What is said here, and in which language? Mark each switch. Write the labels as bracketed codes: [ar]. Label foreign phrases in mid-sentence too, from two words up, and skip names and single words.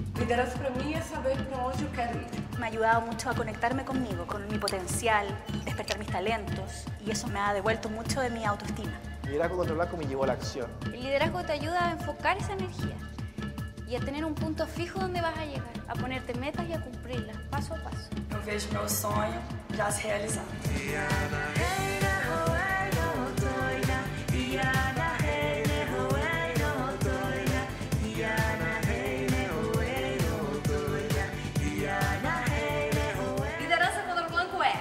[pt] Liderança para mim é saber para onde eu quero ir. [es] Me ha ayudado mucho a conectarme conmigo, con mi potencial, despertar mis talentos, y eso me ha devuelto mucho de mi autoestima. Liderazgo contra el blanco me llevó a la acción. El liderazgo te ayuda a enfocar esa energía y a tener un punto fijo donde vas a llegar, a ponerte metas y a cumplirlas paso a paso. [pt] Eu vejo meu sonho já se realizando. Liderança contra o blanco é